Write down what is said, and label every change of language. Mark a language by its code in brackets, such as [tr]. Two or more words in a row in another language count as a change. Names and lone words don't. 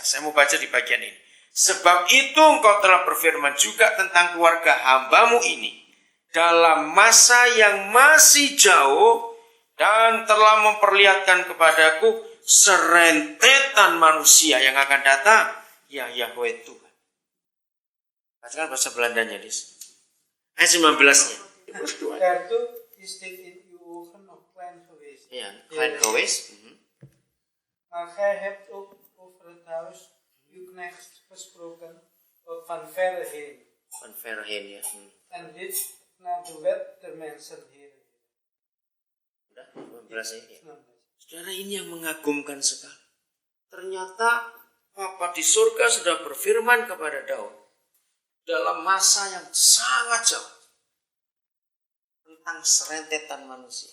[id] Saya mau baca di bagian ini. Sebab itu engkau telah berfirman juga tentang keluarga hambamu ini dalam masa yang masih jauh dan telah memperlihatkan kepadaku serentetan manusia yang akan datang. Ya Yahweh Tuhan. Bacakan bahasa Belandanya, Dis. Ayat 19-nya. [nl] Daartoe is dit in uw ogen nog klein geweest. Ja, klein geweest. Maar gij hebt ook over het huis uw knecht gesproken van verre heen. Van verre heen, ya. En dit naar de wet der mensen, heren. [id] Udah, 19 ya. Saudara, ini yang mengagumkan sekali. Ternyata Bapa di surga sudah berfirman kepada Daud dalam masa yang sangat jauh tentang serentetan manusia.